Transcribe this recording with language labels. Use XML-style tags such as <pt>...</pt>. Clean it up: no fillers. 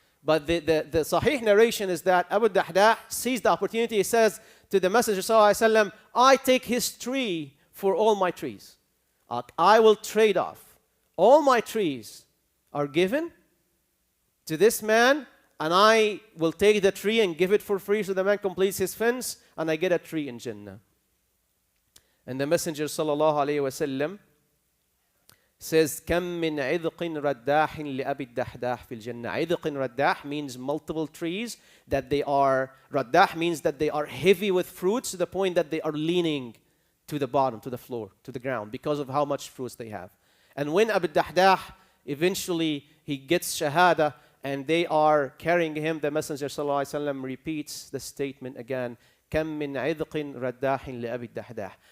<en>But the sahih narration is that Abu Dahdah sees the opportunity. He says to the Messenger ﷺ, I take his tree for all my trees. I will trade off. All my trees are given to this man, and I will take the tree and give it for free, so the man completes his fence, and I get a tree in Jannah. And the Messenger ﷺ says,</en> <ar>كم من عذق رداح لأبي الدحداح في الجنة. عذق رداح</ar> <en>means multiple trees, that they are, رداح means that they are heavy with fruits to the point that they are leaning to the bottom, to the floor, to the ground, because of how much fruits they have. And when Abu Dahdah, eventually he gets shahada, and they are carrying him, the Messenger ﷺ repeats the statement again,</en> <ar>كم من عذق رداح لأبي الدحداح.</ar>